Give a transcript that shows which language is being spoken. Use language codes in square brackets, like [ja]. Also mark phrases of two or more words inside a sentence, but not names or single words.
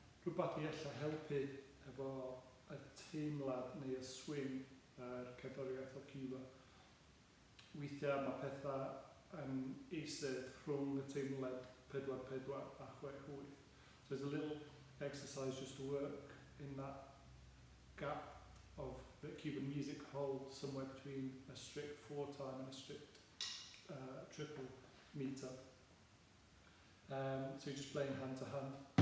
[cy] rhywbeth i allu helpu efo y teimlad neu y swing cerddoriaeth o Ciwba. Weithiau mae pethau yn eistedd rhwng y teimlad 4-4 a 6-8. [en] So there's a little exercise just to work in that gap of that Cuban music holds somewhere between a strict 4-time and a strict triple meter. So you're just playing hand to hand.